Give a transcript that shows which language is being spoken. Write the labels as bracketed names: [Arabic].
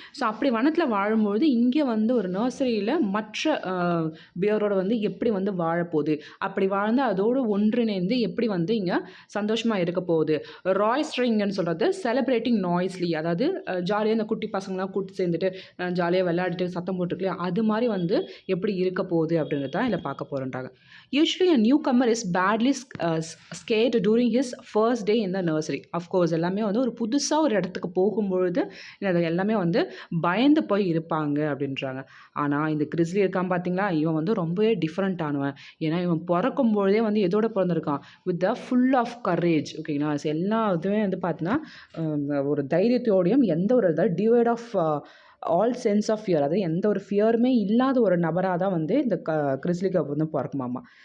[Tamil] So அப்படி வனத்தில் வாழும்பொழுது இங்கே வந்து ஒரு நர்சரியில் மற்ற பியரோட வந்து எப்படி வந்து வாழப்போகுது, அப்படி வாழ்ந்து அதோடு ஒன்றிணைந்து எப்படி வந்து இங்கே சந்தோஷமாக இருக்க போகுது. ராய்ஸ்ட்ரிங்னு சொல்கிறது [English] celebrating noisily, [Tamil] அதாவது ஜாலியாக இந்த குட்டி பசங்களாம் கூட்டு சேர்ந்துட்டு ஜாலியாக விளையாடிட்டு சத்தம் போட்டுருக்கு இல்லையா, அது மாதிரி வந்து எப்படி இருக்க போகுது அப்படின்றது தான் இதில் பார்க்க போகிறோன்றாங்க. [English] Usually a newcomer is badly scared during his first day in the nursery. Of course [Tamil] எல்லாமே வந்து ஒரு புதுசாக ஒரு இடத்துக்கு போகும்பொழுது எல்லாமே வந்து பயந்து போய் இருப்பாங்க அப்படின்றாங்க. ஆனால் இந்த கிறிஸ்லி இருக்கான் பார்த்தீங்களா, இவன் வந்து ரொம்பவே டிஃப்ரெண்ட் ஆனவன். ஏன்னா இவன் பிறக்கும் பொழுதே வந்து எதோட பிறந்திருக்கான், [English] With the full of courage. [Tamil] ஓகேங்களா. எல்லா இதுவே வந்து பார்த்தீங்கன்னா ஒரு தைரியத்தோடையும் எந்த ஒரு divide of all sense of fear, அதாவது எந்த ஒரு ஃபியருமே இல்லாத ஒரு நபராக தான் வந்து இந்த கிறிஸ்லி கப் வந்து பிறக்குமாமா.